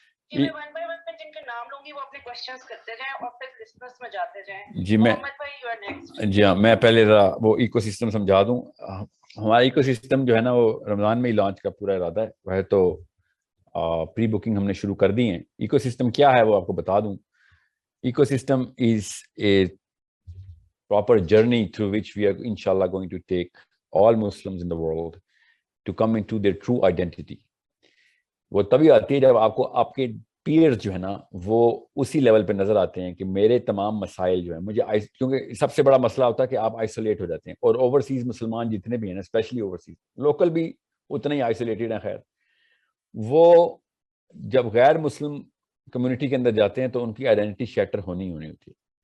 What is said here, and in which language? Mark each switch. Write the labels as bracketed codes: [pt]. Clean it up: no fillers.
[ur] جی, میں 1 by 1 میں جن کے نام لوں گی وہ اپنے کوشچنز کرتے جائیں اور پھر لسنرز میں جاتے جائیں. جی میں محمد بھائی [en] You are next. [ur] جی ہاں, میں پہلے ذرا وہ ایکو سسٹم سمجھا دوں. ہمارا ایکو سسٹم جو ہے نا وہ رمضان میں ہی لانچ کا پورا ارادہ ہے. وہ تو پری بکنگ ہم نے شروع کر دی ہیں. ایکو سسٹم کیا ہے وہ آپ کو بتا دوں. [en] Ecosystem is a proper journey through which we are inshallah going to take all Muslims in the world to come into their true identity. [ur] وہ تبھی آتی ہے جب آپ کو آپ کے پیئرز جو ہے نا وہ اسی لیول پہ نظر آتے ہیں کہ میرے تمام مسائل جو ہیں مجھے, کیونکہ سب سے بڑا مسئلہ ہوتا ہے کہ آپ آئسولیٹ ہو جاتے ہیں. اور اوورسیز مسلمان جتنے بھی ہیں نا, اسپیشلی اوورسیز, لوکل بھی اتنے ہی آئسولیٹڈ ہیں. خیر, وہ جب غیر مسلم کمیونٹی کے اندر جاتے ہیں تو ان کی آئیڈینٹی شیٹر ہونی ہوتی ہے.